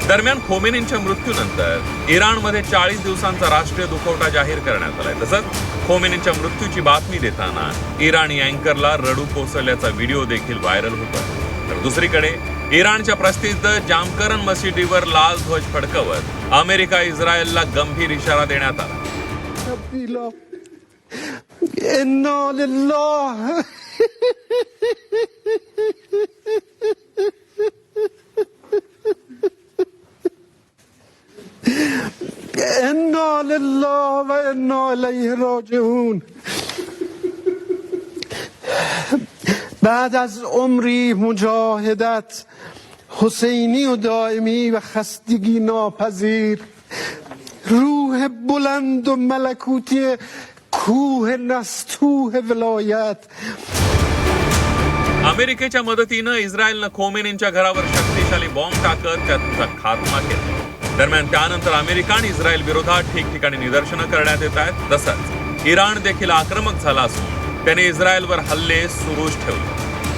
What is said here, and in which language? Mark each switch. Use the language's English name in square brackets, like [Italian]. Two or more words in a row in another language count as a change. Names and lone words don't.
[Marathi] दरम्यान खोमेनींच्या मृत्यूनंतर इराणमध्ये 40 दिवसांचा राष्ट्रीय दुखवटा जाहीर करण्यात आलाय. तसंच खोमेनींच्या मृत्यूची बातमी देताना इराणी अँकरला रडू कोसळल्याचा व्हिडिओ देखील व्हायरल होतोय. तर दुसरीकडे इराणच्या प्रसिद्ध जामकरन मशिदीवर लाल ध्वज फडकवत अमेरिका इस्रायलला गंभीर इशारा देण्यात आला. [Arabic] إنا لله إنا لله وإنا إليه راجعون. [Persian] بعد از عمری مجاهدت حسینی و دائمی و خستگی ناپذیر روح بلند و ملکوتی کوه نستوه ولایت. [Marathi] अमेरिकेच्या मदतीनं इस्रायलनं खोमेनींच्या घरावर शक्तिशाली बॉम्ब टाकत त्याचा खात्मा केला. दरम्यान त्यानंतर अमेरिका आणि इस्रायल विरोधात ठिकठिकाणी निदर्शनं करण्यात येत आहेत. तसंच इराण देखील आक्रमक झाला असून त्याने इस्रायलवर हल्ले सुरूच ठेवले.